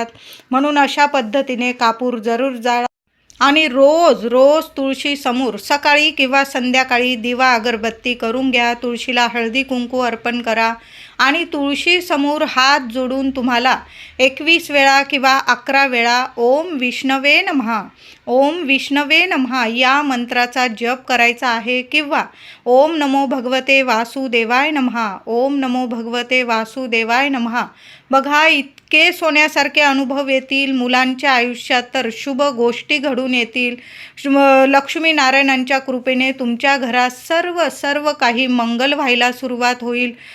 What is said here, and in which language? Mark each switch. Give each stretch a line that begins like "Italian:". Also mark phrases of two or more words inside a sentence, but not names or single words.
Marathi: म्हणून अशा पद्धतीने कापूर जरूर जाळा आणि रोज तुळशी समोर सकाळी किंवा संध्याकाळी दिवा अगरबत्ती करून घ्या. तुळशीला हळदी कुंकू अर्पण करा आणि तुळशी समोर हात जोडून तुम्हाला 21 वेळा किंवा 11 वेळा
Sanskrit: ओम विष्णवे नमः, ओम विष्णवे नमः
Marathi: या मंत्राचा जप करायचा आहे किंवा
Sanskrit: ओम नमो भगवते वासुदेवाय नमः, ओम नमो भगवते वासुदेवाय नमः.
Marathi: बघा इतके सोन्यासारखे अनुभव येतील. मुलांच्या आयुष्यात तर शुभ गोष्टी घडून येतील. लक्ष्मीनारायणांच्या कृपेने तुमच्या घरात सर्व काही मंगल व्हायला सुरुवात होईल.